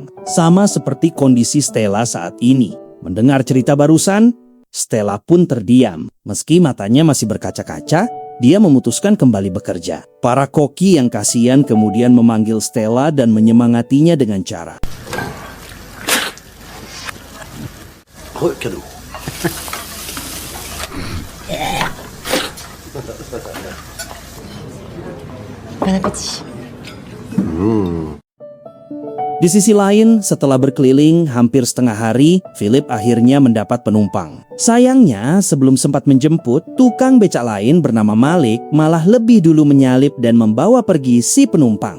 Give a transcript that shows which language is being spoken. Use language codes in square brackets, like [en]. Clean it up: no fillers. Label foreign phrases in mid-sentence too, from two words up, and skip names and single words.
[id] Sama seperti kondisi Stella saat ini. Mendengar cerita barusan, Stella pun terdiam. Meski matanya masih berkaca-kaca, dia memutuskan kembali bekerja. Para koki yang kasihan kemudian memanggil Stella dan menyemangatinya dengan cara. Cadeau. [fr] Bon appétit. [id] Di sisi lain, setelah berkeliling hampir setengah hari, Philip akhirnya mendapat penumpang. Sayangnya, sebelum sempat menjemput, tukang becak lain bernama Malik malah lebih dulu menyalip dan membawa pergi si penumpang.